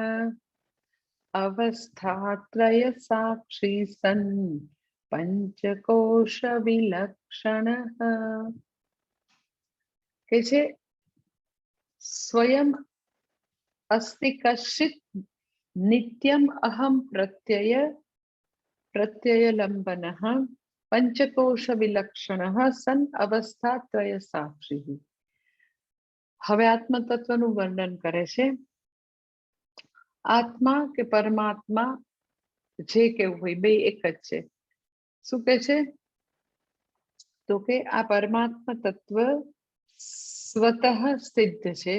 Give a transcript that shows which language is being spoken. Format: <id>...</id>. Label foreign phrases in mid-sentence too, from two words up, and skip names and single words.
<sa>अवस्थात्रय साक्षी सन् पंचकोश विलक्षण.</sa> <gu>કે છે</gu> <sa>સ્વયં अस्ति कश्चित् नित्यम अहम प्रत्ययलम्बनः पंचकोश विलक्षणः सन् अवस्थात्रय साक्षी.</sa> <gu>હવે આત્મતત્વનું વર્ણન કરે છે. આત્મા કે પરમાત્મા જે કેવું હોય બે એક જ છે. શું કે છે? તો કે આ પરમાત્મા તત્વ સ્વતઃ સિદ્ધ છે.</gu>